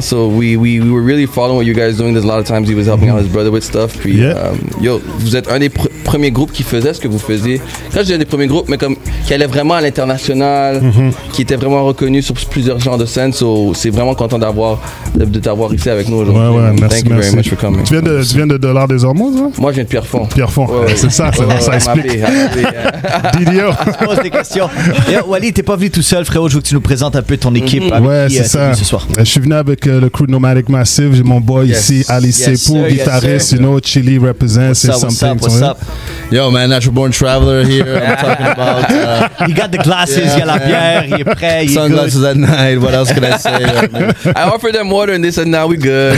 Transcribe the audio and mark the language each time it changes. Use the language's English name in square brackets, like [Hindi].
[English] So we were really following what you guys doing. There's a lot of times he was helping out his brother with stuff. [French] Puis, vous êtes un des premiers groupes qui faisait ce que vous faisiez. Quand je dis un des premiers groupes, mais comme qui allait vraiment à l'international, qui était vraiment reconnu sur plusieurs genres de scènes. So c'est vraiment content de t'avoir ici avec nous aujourd'hui. Ouais, merci. [English] Thank you very much for coming. [French] Tu viens de Dollars des Hormones, hein? Moi, je viens de Pierrefonds. Ouais. C'est ça, ça explique. Didio. Je pose des questions. Wally, t'es pas venu tout seul, frérot. Je veux que tu nous présentes un peu ton équipe. Ouais, c'est ça. Ce soir. Je suis venu avec le crew Nomadic Massive. J'ai mon boy ici, Ali Sepou, guitariste, Chili represents. [English] What's up? Yo, man, Natural Born Traveler here. I'm talking about. You got the glasses, [French] il y a la bière, il est prêt. [English] Sunglasses at night. What else can I say? I offered them water and they said, "Nah, we good."